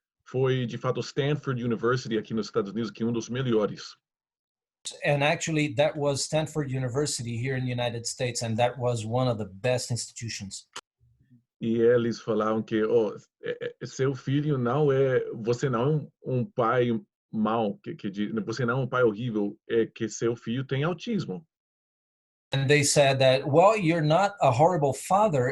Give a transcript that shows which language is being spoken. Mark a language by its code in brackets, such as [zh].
[pt] Foi de fato Stanford University aqui nos Estados Unidos, que é um dos melhores. [en] And actually, that was Stanford University here in the United States, and that was one of the best institutions. [pt] E eles falaram que seu filho não é, você não é um pai mau, você não é um pai horrível, é que seu filho tem autismo. [en] And they said that, well, you're not a horrible father.